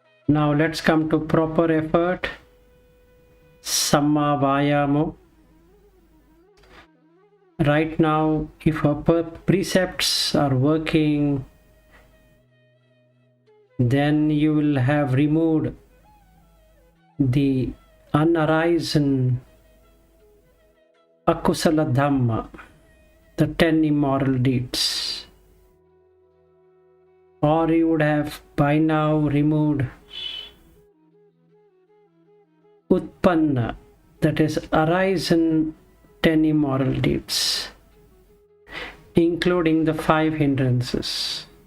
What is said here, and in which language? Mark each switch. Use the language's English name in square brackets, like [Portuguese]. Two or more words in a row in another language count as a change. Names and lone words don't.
[English] Now let's come to proper effort. [Pali] Samma vayamo. [English] Right now, if our precepts are working, then you will have removed the unarisen [Pali] akusala dhamma, [English] the 10 immoral deeds. Or you would have by now removed utpanna, that is arisen 10 immoral deeds, including the 5 hindrances.